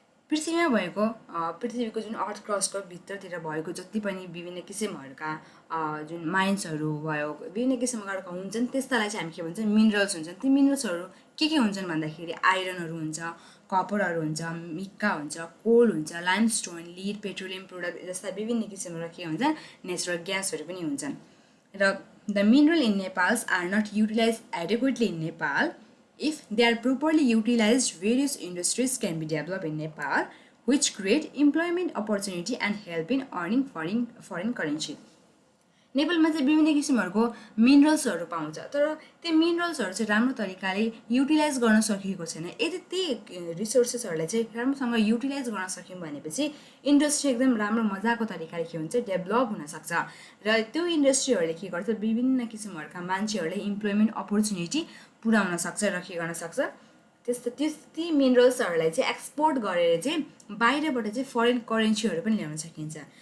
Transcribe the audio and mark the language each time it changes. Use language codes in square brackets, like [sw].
[ne] पृथ्वीमा भएको पृथ्वीको जुन अर्थ क्रस्टको भित्रतिर भएको जति पनि विभिन्न किसिमहरूका जुन माइन्सहरू भयो, विभिन्न किसिमका हुन्छन्, त्यस्तालाई चाहिँ हामी के भन्छौँ, मिनरल्स हुन्छन्। ती मिनरल्सहरू के हुन्छन् भन्दाखेरि आइरनहरू हुन्छ, कपरहरू हुन्छ, मिक्का हुन्छ, कोल हुन्छ, लाइमस्टोन, लिड, पेट्रोलियम प्रोडक्ट जस्ता विभिन्न किसिमका के हुन्छन्, नेचुरल ग्यासहरू पनि हुन्छन्। [en] र the mineral in Nepal's are not utilize adequately in Nepal. If they are properly utilized, various industries can be developed in Nepal, which create employment opportunity and help in earning foreign currency. [ne] नेपालमा चाहिँ विभिन्न किसिमहरूको मिनरल्सहरू पाउँछ, तर त्यो मिनरल्सहरू चाहिँ राम्रो तरिकाले युटिलाइज गर्न सकिएको छैन। यदि ती रिसोर्सेसहरूलाई चाहिँ राम्रोसँग युटिलाइज गर्न सक्यौँ भनेपछि इन्डस्ट्री एकदम राम्रो मजाको तरिकाले के हुन्छ, डेभलप हुनसक्छ र त्यो इन्डस्ट्रीहरूले के गर्छ, विभिन्न किसिमहरूका मान्छेहरूलाई इम्प्लोइमेन्ट अपर्च्युनिटी पुर्याउन सक्छ र के गर्न सक्छ, ती मिनरल्सहरूलाई चाहिँ एक्सपोर्ट गरेर चाहिँ बाहिरबाट चाहिँ फरेन करेन्सीहरू पनि ल्याउन सकिन्छ।